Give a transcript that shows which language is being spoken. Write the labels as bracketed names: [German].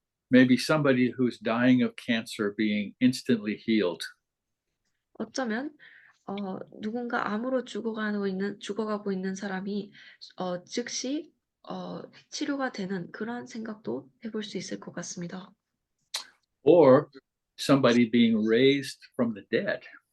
[English] Maybe somebody who's dying of cancer being instantly healed. [Korean] 어쩌면 누군가 암으로 죽어가고 있는 사람이 즉시 치료가 되는 그러한 생각도 해볼 수 있을 것 같습니다. [English] Or somebody being raised from the dead.